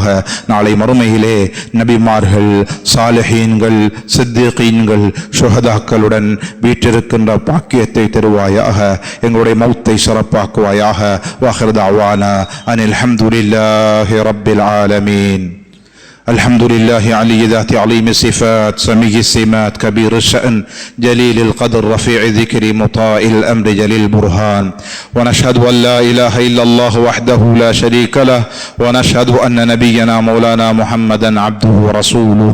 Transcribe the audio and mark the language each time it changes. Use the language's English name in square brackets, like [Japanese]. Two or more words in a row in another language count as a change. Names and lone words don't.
[Tamil] நாளை மறுமையிலே நபிமார்கள், சாலிஹீன்கள், சித்திகீன்கள், ஷுஹதாக்களுடன் வீற்றிருக்கின்ற பாக்கியத்தை தருவாயாக. எங்களுடைய மௌத்தை சிறப்பாக்குவாயாக. [Arabic] وآخر دعوانا أن الحمد لله رب العالمين. الحمد لله علي ذات عظيم الصفات سمي السمات كبير الشأن جليل القدر رفيع الذكر مطاع الأمر جليل البرهان. ونشهد أن لا إله إلا الله وحده لا شريك له، ونشهد أن نبينا مولانا محمدا عبده ورسوله.